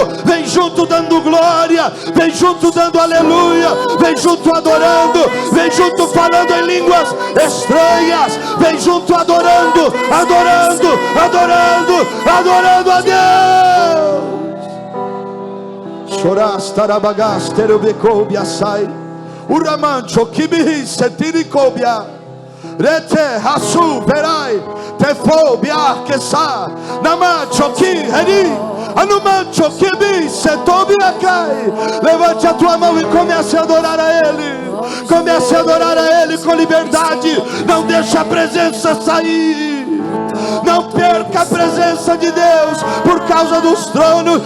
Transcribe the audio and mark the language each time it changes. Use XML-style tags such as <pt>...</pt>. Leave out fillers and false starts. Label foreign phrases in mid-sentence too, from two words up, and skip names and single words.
<pt>Vem junto dando glória. Vem junto dando aleluia, vem junto adorando, vem junto falando em línguas estranhas, vem junto adorando, adorando, adorando, adorando a Deus. Chorastarabagás terubecobia sai, uramancho kibihi setiricobia, rete hasu verai, tefobia quesa, namacho ki heri. Levante a tua mão e comece a adorar a Ele. Comece a adorar a Ele com liberdade. Não deixe a presença sair. Não perca a presença de Deus por causa dos tronos.</pt>